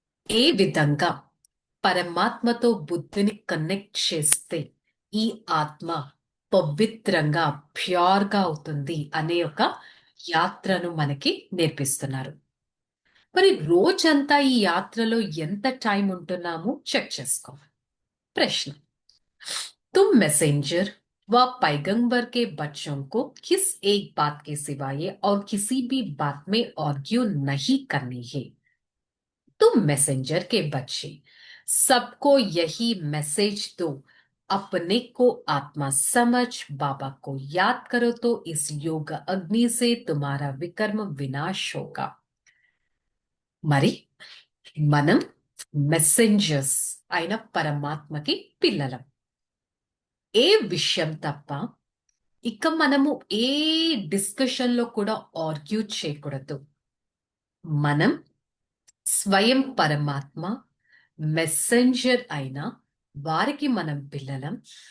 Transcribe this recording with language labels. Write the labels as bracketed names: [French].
[Telugu] ఏ విధంగా పరమాత్మతో బుద్ధిని కనెక్ట్ చేస్తే ఈ ఆత్మ పవిత్రంగా ప్యూర్ గా అవుతుంది అనే ఒక యాత్రను మనకి నేర్పిస్తున్నారు. మరి రోజంతా ఈ యాత్రలో ఎంత టైం ఉంటున్నాము చెక్ చేసుకోవాలి. ప్రశ్న, [Hindi] तुम मैसेंजर व पैगंबर के बच्चों को किस एक बात के सिवाय और किसी भी बात में आर्ग्यू नहीं करनी है। तुम मैसेंजर के बच्चे, सबको यही मैसेज दो, अपने को आत्मा समझ, बाबा को याद करो तो इस योग अग्नि से तुम्हारा विकर्म विनाश होगा। [Telugu] మరి మనం మెసెంజర్స్ అయిన పరమాత్మకి పిల్లలం. ఏ విషయం తప్ప ఇక మనము ఏ డిస్కషన్ లో కూడా ఆర్గ్యూ చేయకూడదు. మనం స్వయం పరమాత్మ మెసెంజర్ అయిన వారికి మనం పిల్లలం.